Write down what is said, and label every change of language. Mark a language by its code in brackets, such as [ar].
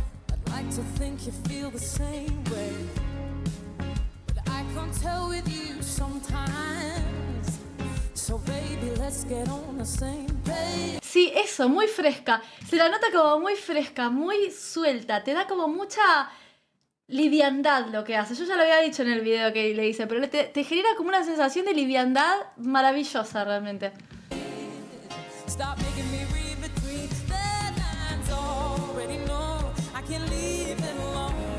[en] I'd like to think you feel the same way, but I can't tell with you sometimes. So baby, let's get on the same page. [es] Sí, eso, muy fresca. Se la nota como muy fresca, muy suelta. Te da como mucha liviandad lo que hace. Yo ya lo había dicho en el video que le hice, pero te genera como una sensación de liviandad maravillosa realmente. [en] Stop making me read between the lines. Already know I can't leave it alone.